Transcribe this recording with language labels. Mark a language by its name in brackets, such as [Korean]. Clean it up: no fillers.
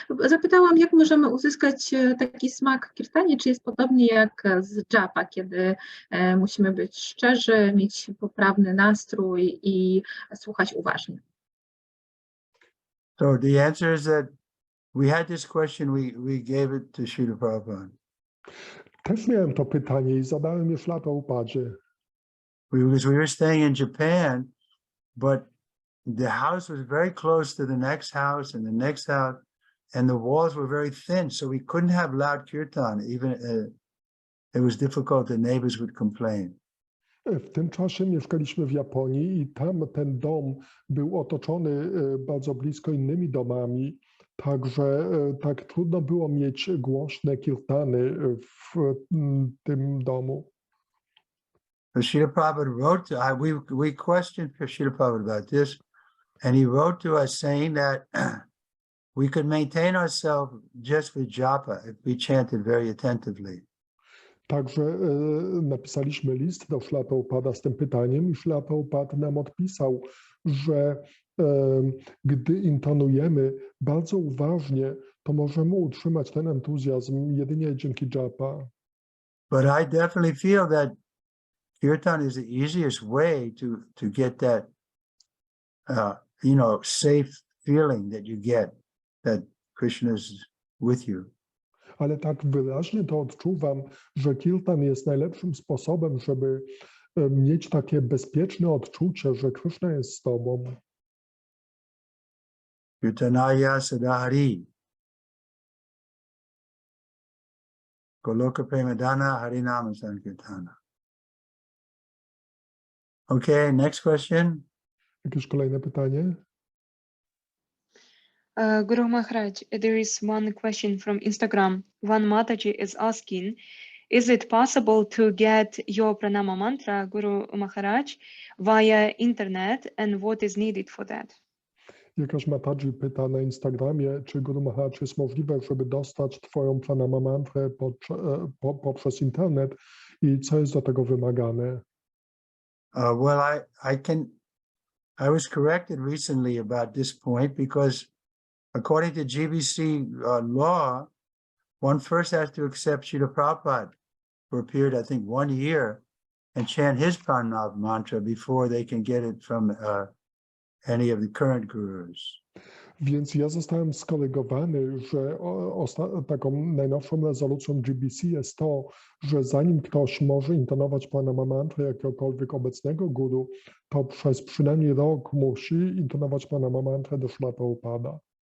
[Polish] Zapytałam, jak możemy uzyskać taki smak w kirtanie, czy jest podobnie jak z japa, kiedy musimy być szczerzy, mieć poprawny nastrój i słuchać uważnie. [English] So the answer is that we had this question, we gave it to Srila Prabhupada. [Polish] Też miałem to pytanie i zadałem je Śrila Prabhupadzie. [English] Because we were staying in Japan, but the house was very close to the next house and the next house, and the walls were very thin, so we couldn't have loud kirtan. Even it was difficult. The neighbors would complain. [Polish] W tym czasie mieszkaliśmy w Japonii i tam ten dom był otoczony bardzo blisko innymi domami, także tak trudno było mieć głośne kirtany w tym domu. [English] Srila Prabhupada wrote to we questioned Srila Prabhupada about this, and he wrote to us saying that we could maintain ourselves just with japa if we chanted very attentively. [Polish] Także napisaliśmy list do Srila Prabhupada z tym pytaniem i Srila Prabhupada nam odpisał, że gdy intonujemy bardzo uważnie, to możemy utrzymać ten entuzjazm jedynie dzięki japa. [English] But I definitely feel that kirtan is the easiest way to get that, safe feeling that you get that Krishna is with you. [Polish] Ale tak wyraźnie to odczuwam, że kirtan jest najlepszym sposobem, żeby mieć takie bezpieczne odczucie, że Krishna jest z tobą. [Sanskrit] Kirtanaya sadahari. Goloka premadana harinama sankirtana. [English] Okay, next question. [Polish] Jakieś kolejne pytanie? [English] Guru Maharaj, there is one question from Instagram. One Mataji is asking, is it possible to get your pranama mantra, Guru Maharaj, via internet, and what is needed for that? [Polish] Jakaś Mataji pyta na Instagramie, czy Guru Maharaj jest możliwe, żeby dostać twoją pranama mantrę poprzez internet i co jest do tego wymagane? [English] Well, I was corrected recently about this point because according to GBC law, one first has to accept Srila Prabhupada for a period, I think 1 year, and chant his pranama mantra before they can get it from any of the current gurus. [Polish] Więc ja zostałem skorygowany, że taką najnowszą rezolucją GBC jest to, że zanim ktoś może intonować Pranama mantrę jakiegokolwiek obecnego guru, to przez przynajmniej rok musi intonować Pranama mantrę do Śrila Prabhupada.